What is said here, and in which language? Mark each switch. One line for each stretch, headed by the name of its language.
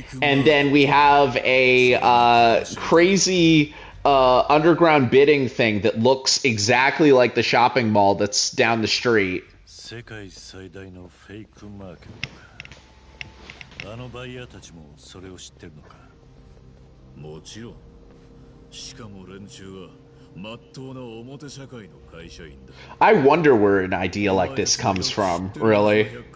English: And then we have a crazy underground bidding thing that looks exactly like the shopping mall that's down the street.
Japanese: 世界最大のフェイクマーケットか。あのバイヤーたちもそれを知ってるのか。もちろん。しかも連中は真っ当な表社会の会社員だ。
English: I wonder where an idea like this comes from, really.